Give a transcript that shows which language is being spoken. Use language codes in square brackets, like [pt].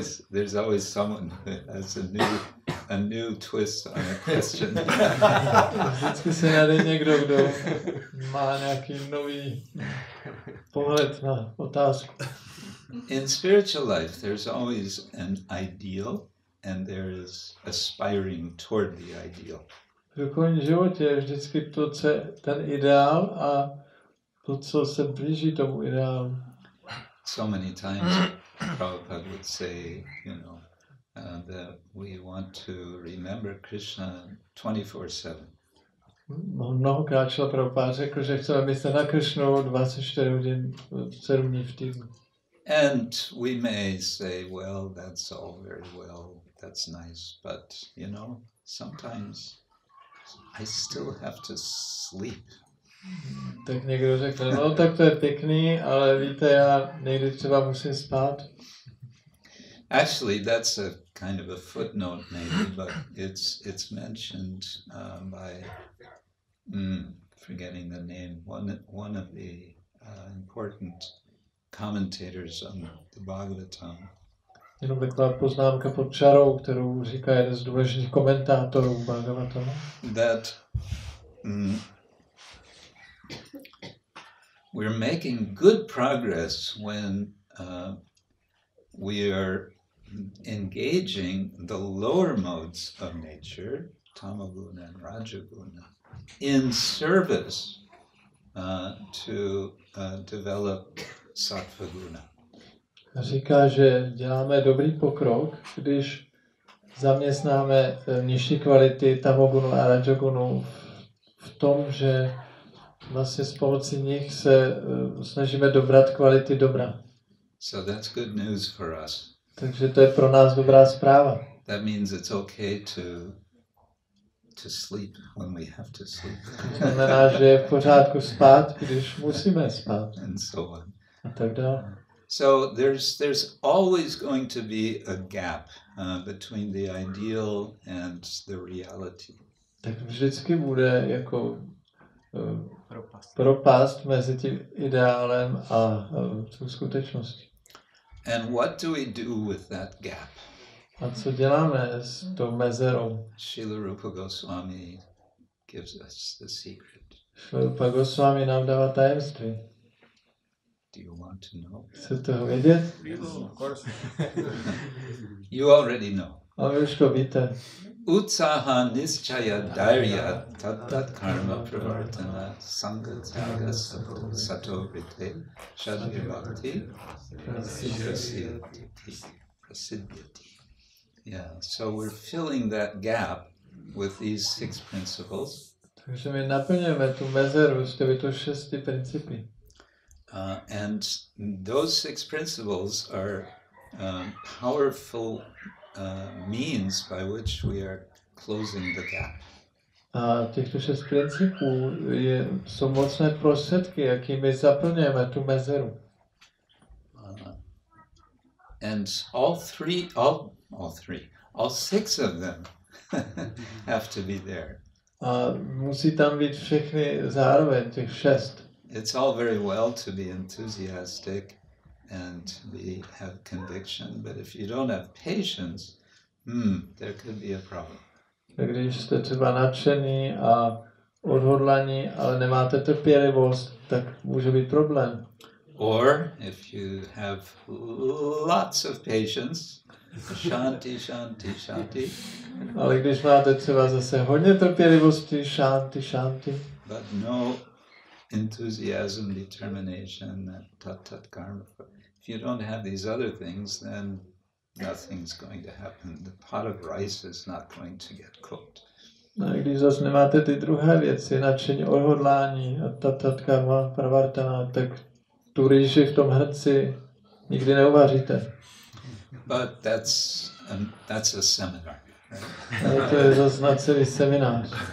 [en] There's always someone who has a new twist on a question. [cs] Vždycky se najde někdo, kdo má nějaký nový pohled na otázku. [en] In spiritual life, there's always an ideal, and there is aspiring toward the ideal. [cs] V duchovním životě je vždycky to, co je ten ideál, a to, co se blíží tomu ideálu. [en] So many times Prabhupada would say, that we want to remember Krishna 24/7. [cs] Mnohokrát šla Prabhupada řekl, že chceme myslet na Kršnu 24 hodin, 7 dní v týdnu. [en] And we may say, well, that's all very well, that's nice, but, sometimes I still have to sleep. [cs] Tak někdo řekne, no tak to je pěkný, ale víte, já někdy třeba musím spát. [en] Actually, that's a kind of a footnote maybe, but it's mentioned by, forgetting the name, one of the important commentators on the Bhagavatam. [cs] Jenom taková poznámka pod čarou, kterou říká jeden z důležitých komentátorů Bhagavatamu. [en] That we're making good progress when we are engaging the lower modes of nature, tamaguna and rajaguna, in service to develop sattvaguna. [cs] Říká, že děláme dobrý pokrok, když zaměstnáme nižší kvality tamogunu a rajagunu v tom, že vlastně s pomocí nich se snažíme dobrat kvality dobra. [en] So that's good news for us. [cs] Takže to je pro nás dobrá zpráva. [en] That means it's okay to sleep when we have to sleep. [cs] To znamená, že je v pořádku spát, když musíme spát. [en] And so on. [cs] A tak dále. [en] So there's always going to be a gap between the ideal and the reality. [cs] Tak vždycky bude jako propast mezi tím ideálem a tou skutečností. [en] And what do we do with that gap? [cs] A co děláme s tou mezerou? [en] Srila Rupa Goswami gives us the secret. [cs] Srila Rupa Goswami nám dává tajemství. [en] Do you want to know? Chcete ho vědět? Of course. You already know. [cs] Ale už to víte. [sa] Utsaha nischaya dairya tat karma pravartana sanga tyaga sato vrite shadvibhakti prasiddhyati. [en] Yeah, so we're filling that gap with these 6 principles. [cs] Takže my naplňujeme tu mezeru s těmito 6 principy. [en] And those 6 principles are powerful means by which we are closing the gap. [cs] A těchto 6 principů jsou mocné prostředky, jakými zaplňujeme tu mezeru. [en] And all 6 of them have to be there. [cs] A musí tam být všechny zároveň, těch 6. [en] It's all very well to be enthusiastic and have conviction, but if you don't have patience, there could be a problem. [cs] Když jste třeba nadšený a odhodlaní, ale nemáte trpělivost, tak může být problém. [en] Or if you have lots of patience, shanti, shanti, shanti. [cs] Ale když máte třeba zase hodně trpělivosti, shanti, shanti. [en] But no enthusiasm, determination, tat karma. If you don't have these other things, then nothing's going to happen. The pot of rice is not going to get cooked. [cs] A když zase nemáte ty druhé věci, nadšení, odhodlání a tat karma pravartana, tak tu rýži v tom hrnci nikdy neuvaříte. [en] But that's a seminar. Right? [cs] Ale to je zase na celý seminář.